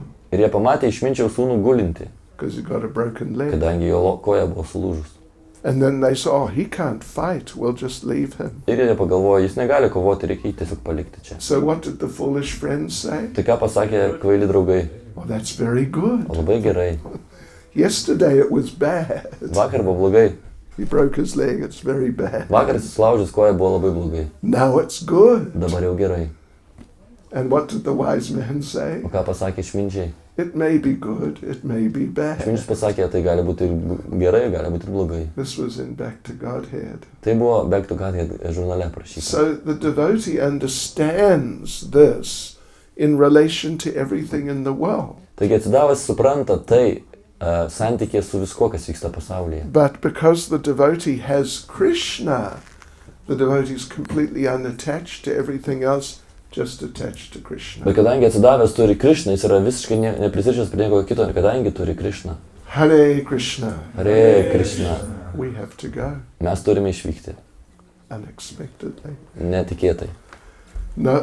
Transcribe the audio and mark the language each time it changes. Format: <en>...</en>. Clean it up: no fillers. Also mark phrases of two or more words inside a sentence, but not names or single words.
<lt>Ir jie pamatė išminčiaus sūnų gulinti,</lt> <en>because he got a broken leg.</en> <lt>kadangi jo koja buvo sulūžus.</lt> <en>And then they saw, oh, he can't fight, we'll just leave him.</en> <lt>Ir jie pagalvojo, jis negali kovoti, reikia jį tiesiog palikti čia.</lt> <en>So what did the foolish friends say?</en> <lt>Tai ką pasakė kvaili draugai?</lt> <en>Oh, that's very good.</en> <lt>O labai gerai.</lt> <en>Yesterday it was bad.</en> <lt>Vakar buvo blogai.</lt> <en>He broke his leg, it's very bad.</en> <lt>Vakar jis sulaužęs koją buvo labai blogai.</lt> <en>Now it's good.</en> <lt>Dabar jau gerai.</lt> <en>And what did the wise man say?</en> <lt>O ką pasakė išminčiai?</lt> <en>It may be good, it may be bad.</en> <lt>Išminčius pasakė, tai gali būti ir gerai, gali būti ir blogai.</lt> <en>This was in Back to Godhead.</en> <lt>Tai buvo Back to Godhead žurnale parašyta.</lt> <en>So the devotee understands this in relation to everything in the world.</en> <lt>Taigi atsidavęs supranta tai santykė su viskuo, kas vyksta pasaulyje.</lt> <en>But because the devotee has Krishna, the devotee is completely unattached to everything else, just attached to Krishna.</en> <lt>Bet kadangi atsidavęs turi Krishną, jis yra visiškai neprisirišęs prie nieko kito, kadangi turi Krishną.</lt> <sa>Hare Krishna. Hare Krishna.</sa> <en>We have to go</en> <lt>Mes turime išvykti.</lt> <en>unexpectedly.</en> <lt>Netikėtai.</lt> <en>No,</en>